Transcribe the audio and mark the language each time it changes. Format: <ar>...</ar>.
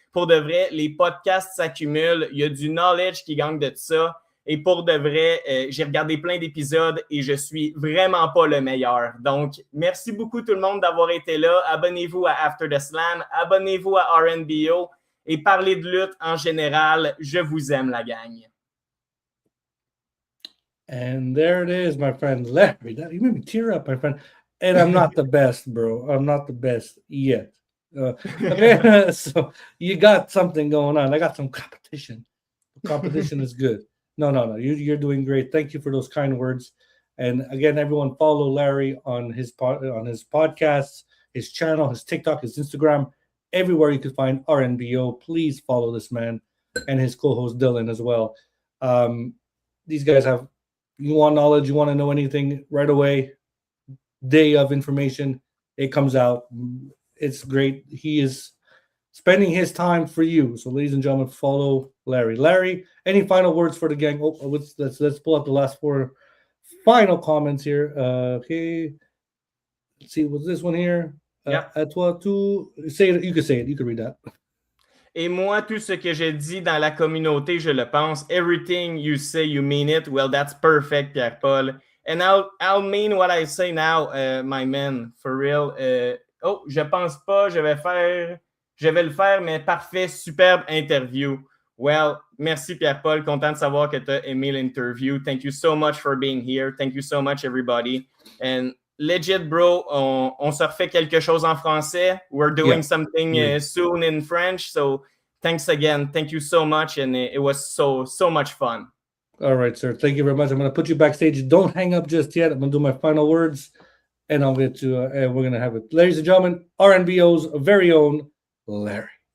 <fr>Pour de vrai, les podcasts s'accumulent. Il y a du knowledge qui gagne de ça. Et pour de vrai, j'ai regardé plein d'épisodes et je suis vraiment pas le meilleur. Donc, merci beaucoup tout le monde d'avoir été là. Abonnez-vous à After the Slam. Abonnez-vous à RNBO. Et parler de lutte en général. Je vous aime, la gang.</fr> <en>And there it is, my friend. Larry, you made me tear up, my friend. And I'm not the best, bro. I'm not the best yet. So you got something going on. I got some competition. The competition is good. No. You're doing great. Thank you for those kind words. And again, everyone follow Larry on his podcasts, his channel, his TikTok, his Instagram. Everywhere you can find RNBO, please follow this man and his co-host Dylan as well. These guys you want knowledge, you want to know anything right away, day of information, it comes out. It's great. He is spending his time for you. So, ladies and gentlemen, follow Larry. Larry, any final words for the gang? Let's pull up the last 4 final comments here. Okay, let's see. What's this one here? Yeah.</en> <fr>À toi,</fr> <en>say it. You can say it. You can read that.</en> <fr>Et moi, tout ce que je dis dans la communauté, je le pense.</fr> <en>Everything you say, you mean it. Well, that's perfect, Pierre-Paul. And I'll mean what I say now, my man, for real.</en> <fr>Je pense pas, je vais le faire, mais parfait, superbe interview. Well, merci Pierre-Paul, content de savoir que tu as aimé l'interview.</fr> <en>Thank you so much for being here. Thank you so much, everybody. And legit, bro,</en> <fr>on se refait quelque chose en français.</fr> <en>We're doing something soon in French. So thanks again. Thank you so much. And it was so much fun. All right, sir. Thank you very much. I'm going to put you backstage. Don't hang up just yet. I'm going to do my final words. and I'll get to and we're gonna have it, ladies and gentlemen, RNBO's very own Larry.</en>